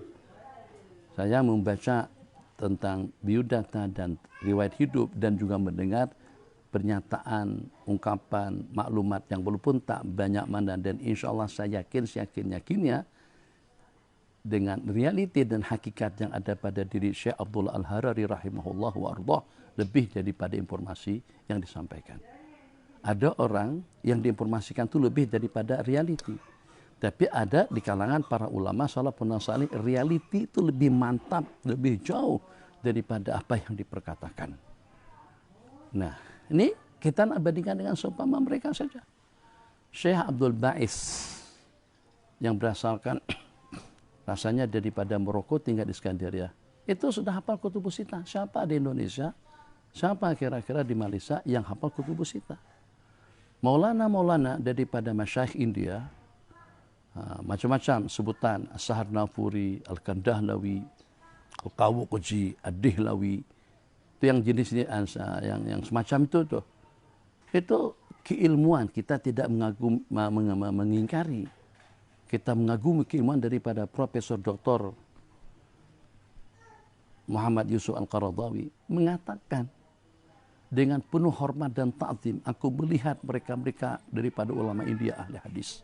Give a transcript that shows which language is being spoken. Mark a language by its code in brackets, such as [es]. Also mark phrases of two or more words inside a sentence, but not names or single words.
[ms] Saya membaca tentang biodata dan riwayat hidup dan juga mendengar pernyataan, ungkapan, maklumat yang walaupun tak banyak mana, dan insya Allah saya yakinnya dengan realiti dan hakikat yang ada pada diri Syekh Abdullah Al-Harari [ar] رحمه الله وأرضاه [ms] lebih daripada informasi yang disampaikan. Ada orang yang diinformasikan itu lebih daripada realiti. Tapi ada di kalangan para ulama [ar] السلف الصالح, [ms] realiti itu lebih mantap, lebih jauh daripada apa yang diperkatakan. Nah, ini kita bandingkan dengan seumpama mereka saja. Syekh Abdul Ba'is yang berasalkan rasanya daripada Maroko, tinggal di Skandaria. Itu sudah hafal Kutubus Sittah. Siapa di Indonesia? Siapa kira-kira di Malaysia yang hafal Kutubus Sittah? Maulana daripada masyayikh India, macam-macam sebutan, As-Sahar Nafuri, Al-Kandahlawi, Al-Qawuqji, Ad-Dihlawi, itu yang jenisnya yang semacam itu tuh. Itu keilmuan, kita tidak mengingkari. Kita mengagumi keilmuan daripada Profesor Dr. Muhammad Yusuf Al-Qaradawi mengatakan dengan penuh hormat dan ta'zim, aku melihat mereka daripada ulama India ahli hadis.